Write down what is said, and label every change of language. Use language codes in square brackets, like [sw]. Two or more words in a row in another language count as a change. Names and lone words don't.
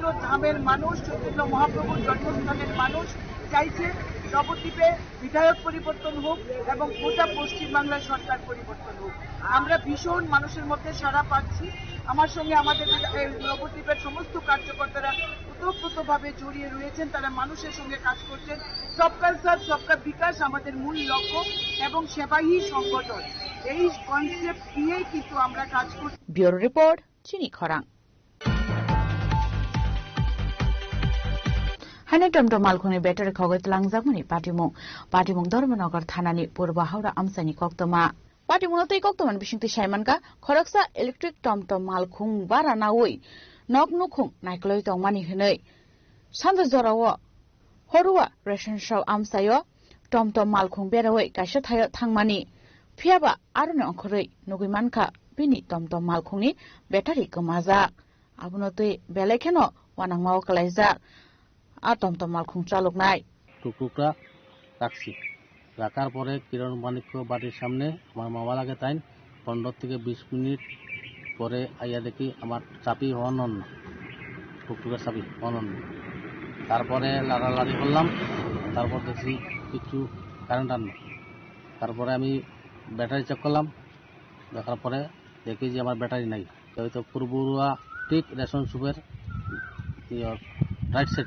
[bn] ধামের মানুষ চৈতন্য মহাপ্রভুর জন্মস্থানের মানুষ চাইছে নবদ্বীপে বিধায়ক পরিবর্তন হোক এবং গোটা পশ্চিমবাংলার সরকার পরিবর্তন হোক আমরা ভীষণ মানুষের মধ্যে সাড়া পাচ্ছি আমার সঙ্গে আমাদের নবদ্বীপের সমস্ত কার্যকর্তারা ওতপ্রোতভাবে জড়িয়ে রয়েছেন তারা মানুষের সঙ্গে কাজ করছেন [hi] सबका साथ सबका विकास [bn] আমাদের মূল লক্ষ্য এবং সেবাই সংগঠন এই কনসেপ্ট দিয়েই কিন্তু আমরা কাজ করছি [en] bureau report [trp] চিনি খরাং हाने टमटम मालखुनि बेटारि खगै तलांजाकमनि पाटिमुं धर्मनगर थानानि पूर्व हावड़ा आमसानि कक्तमा पाटिमुं तै कक्तमान बिसिंति साइमानका खरकसा इलेक्ट्रिक टमटम मालखुं बारा नावै नक नुखुं नायक्लै तंमानि हनै सानजा जराव हरुवा रेशन शप आमसायो टमटम मालखुं बेरावै काइसा थायो थांमानि फियाबा आरोने अंखरै नुगैमानखा बिनि टमटम मालखुंनि बेटारि गोमाजाक आबुनो तै बेलायखेनो वानांमाव कलाइजाक टमटम मालखुं चालुकनाय [bn] টুকটুকটা রাখছি রাখার পরে কিরণ মানিক্য বাড়ির সামনে আমার মামা লাগে তাই 15 থেকে 20 মিনিট পরে আইয়া দেখি আমার চাবি অনন্য টুকটুকের চাবি অনন্য তারপরে লাড়ালাড়ি করলাম তারপর দেখি কিছু কারেন্ট আনলো তারপরে আমি ব্যাটারি চেক করলাম দেখার পরে দেখি যে আমার ব্যাটারি নাই হয়তো পূর্বুয়া ঠিক রেশন শপের রাইট সাইডে